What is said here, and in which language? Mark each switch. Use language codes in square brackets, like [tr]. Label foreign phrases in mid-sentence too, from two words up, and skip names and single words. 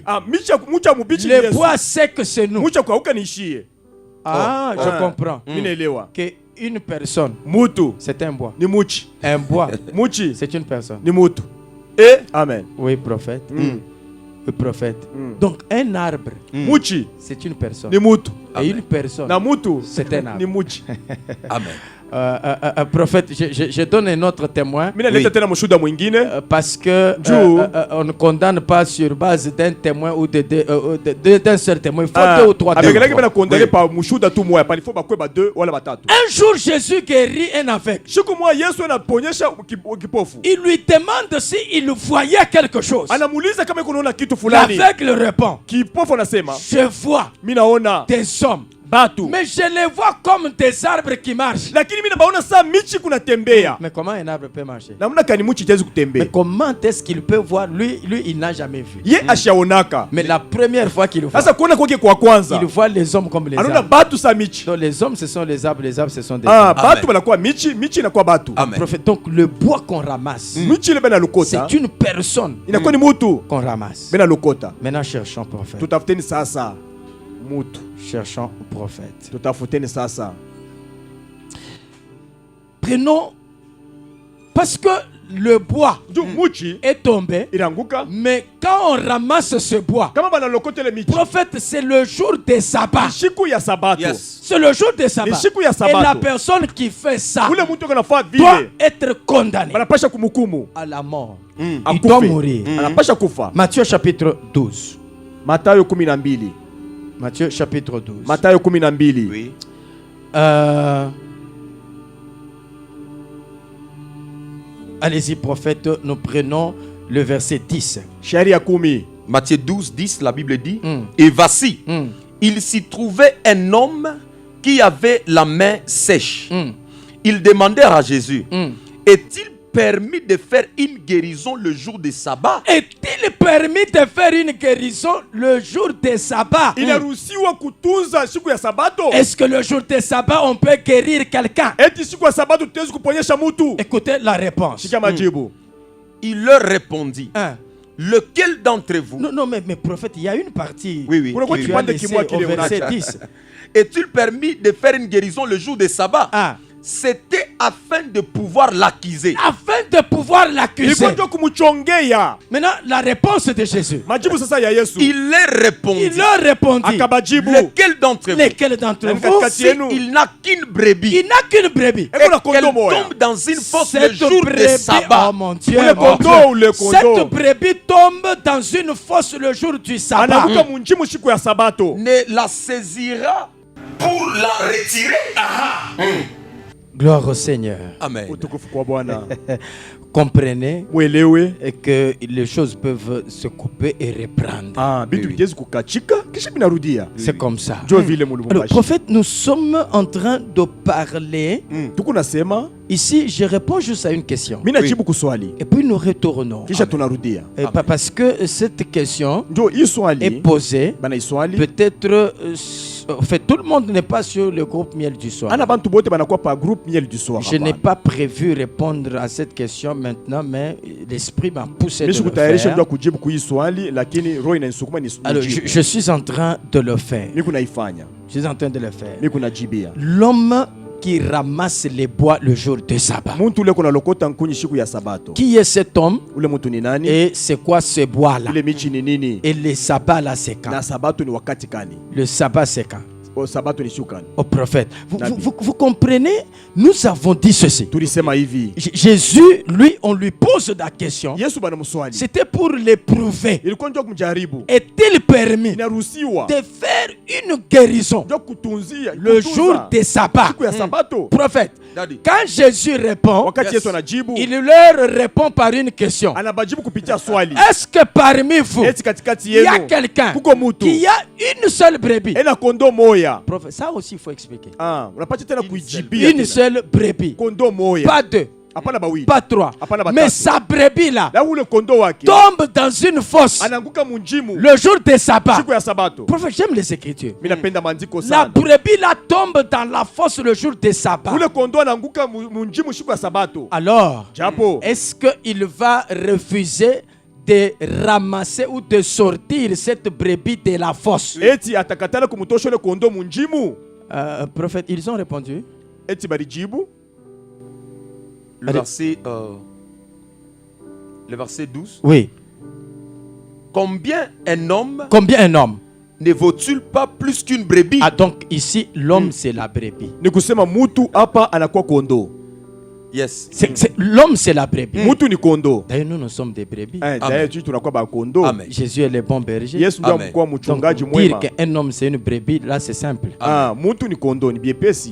[fr] Le bois sec, c'est nous. Je comprends. Que une personne, c'est un bois. Un bois, c'est une personne. Amen. Oui, prophète. le prophète. Donc un arbre, [sw] Muchi [fr] c'est une personne. [sw] ni mutu. [fr] Et une personne, [sw] Na mutu [fr] c'est un arbre. [sw] ni muchi. Amen. [fr] Prophète, je donne un autre témoin. [sw] Mimi naleta tena mshuhuda mwingine [fr] Parce que on ne condamne pas sur base d'un témoin ou d'un seul témoin. Il faut deux ou trois témoins. [sw] Abekelaki bana [fr] condamné par [sw] mshuhuda tu moya, [fr] il faut [sw] bakwe ba deux wala batatu. [fr] Un jour, Jésus guérit un aveugle. [sw] Siku moja Yesu anaponyesha kipofu. [fr] Il lui demande s'il voyait quelque chose. [sw] Anamuuliza kama yuko naona kitu fulani. [fr] L'aveugle répond, [sw] Kipofu anasema, [fr] je vois [sw] mimi naona [fr] des hommes, [sw] batu. [fr] mais je les vois comme des arbres qui marchent. [sw] Lakini mimi nabaona saa michi kunatembea. [fr] Mais comment un arbre peut marcher? [sw] Namna kani muchi tezi [fr] Mais [sw] kutembea. [fr] comment est-ce qu'il peut voir? Lui il n'a jamais vu. [sw] Ye ashaonaka. [fr] Mais la première fois qu'il voit, [sw] Sasa kuona kwake kwa kwanza. [fr] il voit les hommes comme les [sw] Anaona [fr] arbres. [sw] batu saa michi. [fr] Donc les hommes, ce sont les arbres ce sont des Ah, arbres. [sw] batu banakuwa michi, michi inakuwa batu. Amen. [fr] Prophète, donc le bois qu'on ramasse, [sw] Michi ile bena lokota. [fr] c'est une personne [sw] Inakuwa ni mutu [fr] qu'on ramasse. [sw] bena lokota. [fr] Maintenant, cherchons prophète. [sw] Tutafuteni sasa mutu. [fr] Cherchons prophète. [sw] Tutafuteni sasa. [fr] Prenons, parce que le bois [sw] Juu muchi [fr] est tombé, [sw] iranguka. [fr] mais quand on ramasse ce bois, [sw] Kama bana lokota ile michi. [fr] prophète, c'est le jour des sabbats. [sw] Siku ya sabato. Yes. [fr] C'est le jour des sabbats. [sw] Ni siku ya [fr] Et [sw] sabato. [fr] la personne qui fait ça [sw] Ule mtu kanafaa [fr] doit [sw] vile. [fr] être condamnée [sw] Banapasha kumhukumu. [fr] à la mort. Il [sw] Akufe. [fr] doit mourir. [sw] Anapasha kufa. [fr] Matthieu chapitre 12. [sw] Mathayo 12. [fr] Matthieu chapitre 12. [sw] Mathayo 12. [fr] Oui. Allez-y, prophète, nous prenons le verset 10. [sw] Sharia 10. [fr] Matthieu 12, 10, la Bible dit, et voici, il s'y trouvait un homme qui avait la main sèche. Ils demandèrent à Jésus, est-il permis de faire une guérison le jour des sabbats? Est-il permis de faire une guérison le jour des sabbats? [sw] Inaruhusiwa kutunza siku ya sabato? [fr] Est-ce que le jour des sabbats, on peut guérir quelqu'un? [sw] Eti siku ya sabato tutaweza kuponyesha mtu? [fr] Écoutez la réponse. [sw] Shika majibu. [fr] Il leur répondit, lequel d'entre vous? Non, mais prophète, il y a une partie. Oui. [sw] Kuna kwa [fr] Tu as [sw] kipande [fr] laissé [sw] kimoja [fr] au [sw] kile [fr] verset [sw] unacha. 10. [fr] Est-il permis de faire une guérison le jour des sabbats? C'était afin de pouvoir l'accuser. Afin de pouvoir l'accuser. [sw] Ilikuwa ndio kumchongea. [fr] Maintenant, la réponse de Jésus. [sw] Majibu sasa ya Yesu. [fr] Il leur répondit, Il leur répondit. [sw] Akabajibu. [fr] lequel d'entre vous? Lequel d'entre vous? [sw] Katikati yenu. [fr] Il n'a qu'une brebis. Il n'a qu'une brebis. [sw] Eko na [fr] Et qu'elle [sw] kondo moya. [fr] tombe dans une fosse le Cette jour des brebis, sabbats. oh mon Dieu, [sw] Ule [fr] mon [sw] kondo [fr] Dieu. [sw] ule [fr] Cette [sw] kondo. [fr] brebis tombe dans une fosse le jour du sabbat. [sw] Anakuta munjimu siku ya sabato. [fr] Ne la saisira pour la retirer. Gloire au Seigneur. Amen. [sw] Utukufu kwa Bwana. [fr] Comprenez [sw] Mwelewe. [fr] que les choses peuvent se couper et reprendre. [sw] Ah, bitu vitezi kukachika kisha binarudia. [fr] C'est comme ça. [sw] Jo vile [fr] Alors, [sw] mulubumbashi. [fr] prophète, nous sommes en train de parler. [sw] Tuko nasema, [fr] Ici, je réponds juste à une question. [sw] mimi najibu kuswali. [fr] Et puis nous retournons. [sw] Kisha tunarudia. [fr] Parce que cette question [sw] Ndio hii [fr] est [sw] swali [fr] posée. [sw] bana iswali. [fr] Peut-être, en fait, tout le monde n'est pas sur le groupe Miel du Soir. [sw] Ana bantu bote banakuwa pa groupe miel du soir. [fr] Je n'ai pas prévu répondre à cette question maintenant, mais l'esprit m'a poussé de [sw] Mimi [fr] le [sw] sikutayarisha [fr] faire. [sw] ndio kujibu kui swali lakini roho inanisukuma ni [fr] Alors, je suis en train de le faire. [sw] Mimi kunaifanya. [fr] Je suis en train de le faire. [sw] Mimi kunajibia. [fr] L'homme qui ramasse les bois le jour de sabbat. [sw] Muntu ule kuna lokota nkunyi siku ya sabato. [fr] Qui est cet homme [sw] Ule mtu ni nani? [fr] et c'est quoi ce bois-là? [sw] Ile michi ni nini? [fr] Et le sabbat là, c'est quand? [sw] Na sabato ni wakati kani? [fr] Le sabbat, c'est quand? [sw] O sabato ni siku kani? [fr] Au prophète. [sw] Nabi. [fr] Vous comprenez? Nous avons dit ceci. [sw] Tulisema hivi. [fr] Jésus, lui, on lui pose la question. [sw] Yesu bana mswali. [fr] C'était pour l'éprouver. [sw] Ilikuwa ndio kumjaribu. [fr] Est-il permis [sw] Inaruhusiwa. [fr] de faire une guérison [sw] Ndio kutunzia [fr] le jour des sabbats? [sw] siku ya sabato. [fr] Prophète, Daddy. quand Jésus répond, [sw] Wakati Yesu anajibu, [fr] il leur répond par une question. [sw] anabajibu kupitia swali. [fr] Est-ce que parmi vous, [sw] Eti katikati [fr] il y a [sw] yenu [fr] quelqu'un [sw] kuko mutu [fr] qui a une seule brebis? [sw] ena kondo moya. [fr] Prophète, ça aussi il faut expliquer. [sw] Ah, unapata tena kuijibia [fr] Une [sw] tena. [fr] seule brebis. [sw] Kondo moya. [fr] Pas deux, [sw] Hapana bawili. [fr] pas trois. [sw] Hapana batatu. [fr] Mais sa brebis là [sw] Na ule kondo wake [fr] tombe dans une fosse [sw] anaanguka munjimu [fr] le jour des sabbats. [sw] siku ya sabato. [fr] Prophète, j'aime les Écritures. [sw] Mimi napenda maandiko [fr] La [sw] sana. [fr] brebis là tombe dans la fosse le jour des sabbats. [sw] Ule kondo anaanguka munjimu siku ya sabato. [fr] Alors, [sw] Japo [fr] est-ce qu'il va refuser de ramasser ou de sortir cette brebis de la fosse? [sw] eti atakatala kumutosha ule kondo munjimu. [fr] Prophète, ils ont répondu. [sw] Eti balijibu [fr] Le verset 12. Oui. Combien un homme ne vaut-il pas plus qu'une brebis? Ah, donc ici, l'homme, c'est la brebis. [sw] Ni kusema mutu hapa anakuwa kondo. Yes. [fr] L'homme, c'est la brebis. [sw] Mutu ni kondo. [fr] D'ailleurs, nous sommes des brebis. [sw] D'ailleurs, tu tunakuwa ba kondo. Amen. [fr] Jésus est le bon berger. [sw] Yesu ndio mkuu [fr] Donc, [sw] mchungaji [fr] dire [sw] mwema. [fr] qu'un homme, c'est une brebis, là, c'est simple. [sw] Ah, mutu ni kondo ni biepesi.